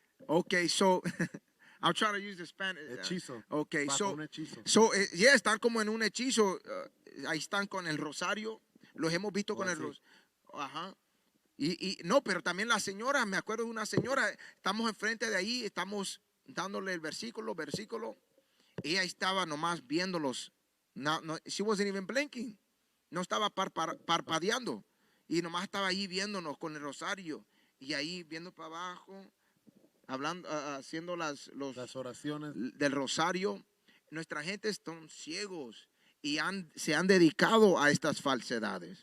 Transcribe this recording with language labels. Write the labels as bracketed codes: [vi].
[en] Okay, so I'm trying to use the Spanish. [es] Hechizo. Okay, Bajo so un hechizo. Yeah, están como en un hechizo. Ahí están con el rosario. Los hemos visto con el rosario. Ajá. Y no, pero también la señora, me acuerdo de una señora, estamos enfrente de ahí, estamos dándole el versículo. Ella estaba nomás viéndolos. [en] No, she wasn't even blinking. [es] No estaba parpadeando. Y nomás estaba ahí viéndonos con el rosario. Y ahí viendo para abajo, hablando, haciendo las oraciones del rosario. Nuestra gente están ciegos y se han dedicado a estas falsedades.